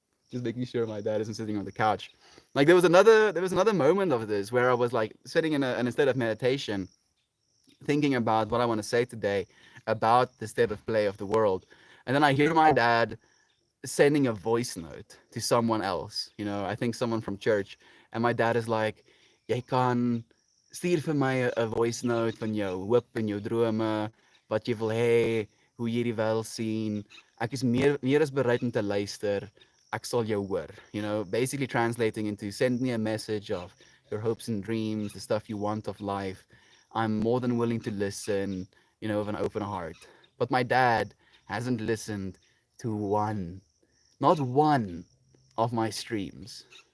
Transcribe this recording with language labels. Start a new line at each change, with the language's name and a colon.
English: Just making sure my dad isn't sitting on the couch. Like there was another moment of this where I was like sitting in an state of meditation, thinking about what I want to say today about the state of play of the world. And then I hear my dad sending a voice note to someone else, I think someone from church. And my dad is like,
Afrikaans: jy kan stuur vir my 'n voice note van jou hoop en jou drome, wat jy wil hê, hoe jy die wêreld sien. Ek is meer as bereid om te luister. Ek sal jou hoor.
English: Basically translating into send me a message of your hopes and dreams, the stuff you want of life. I'm more than willing to listen, with an open heart. But my dad hasn't listened to one, not one of my streams.